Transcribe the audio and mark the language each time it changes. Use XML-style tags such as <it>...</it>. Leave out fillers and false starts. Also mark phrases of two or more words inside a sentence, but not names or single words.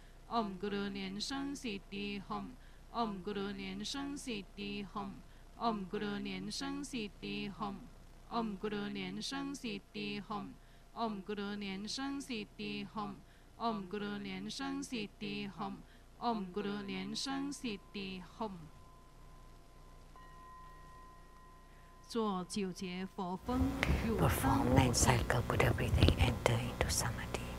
<sa>Om Guru Nian Sheng Siddhi Hum. Om Guru Nian Sheng Siddhi Hum. Om Guru Nian Sheng Siddhi Hum. Om Guru Nian Sheng Siddhi Hum. Om Guru Nian Sheng Siddhi Hum. Om Guru Nian Sheng Siddhi Hum. Om Guru Nian Sheng Siddhi Hum.</sa> <zh>做9节佛风入</zh> <en>Perform 9 cycle Buddha breathing, enter into samadhi.</en>